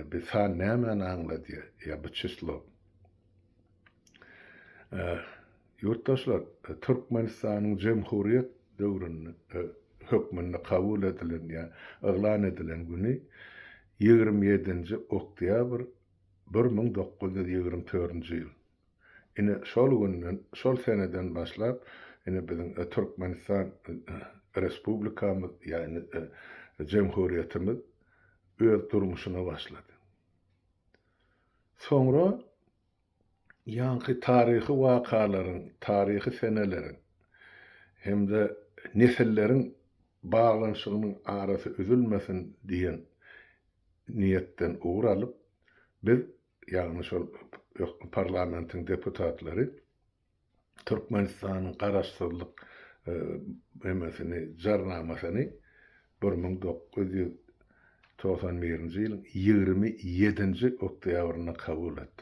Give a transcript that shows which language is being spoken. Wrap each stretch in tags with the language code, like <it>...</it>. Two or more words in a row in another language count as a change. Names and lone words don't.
<tk>Biz näme aňlady ýa bu çyslo. Ýurtdaşlar, Türkmenistanyň Jemhuriýet döwrüni hökmünde kabul edilen ýa eglan edilen güni 27-nji oktýabr 1924-nji ýyl. Ine şol günden, şol seneden başlap bizim Türkmenistan Respublikamız yani Cemhuriyetimiz öz durmuşuna başladı. Sonra ýanky tarihi wakalaryň, tarihi senelerin hem de nesillerin bağlanşygynyň arasy üzülmesin diýen niýetden uğralyp biz ýagny şol parlamentiň deputatlary Türkmenistanyň garaşdyrlyk emesini, jarnamasyny 1991-nji ýylyň 27-nji oktýabryna kabul etdi.</tk>